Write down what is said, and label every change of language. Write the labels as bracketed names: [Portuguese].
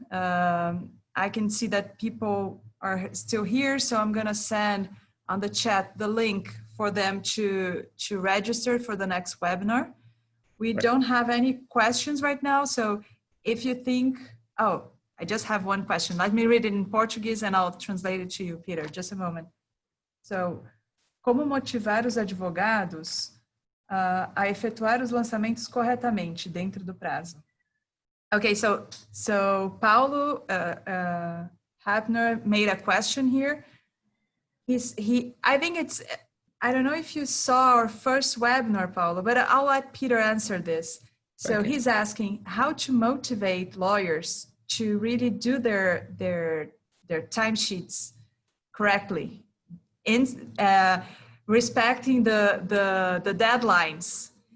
[English] I can see that people are still here, so I'm gonna send on the chat the link for them to register for the next webinar. We don't have any questions right now, so if you think, oh, I just have one question. Let me read it in Portuguese and I'll translate it to you, Peter, just a moment. [Portuguese] So, como motivar os advogados a efetuar os lançamentos corretamente dentro do prazo? [English] Okay, so Paulo Hapner made a question here. I think it's, I don't know if you saw our first webinar, Paulo, but I'll let Peter answer this. So he's asking how to motivate lawyers to really do their timesheets correctly, in respecting the deadlines.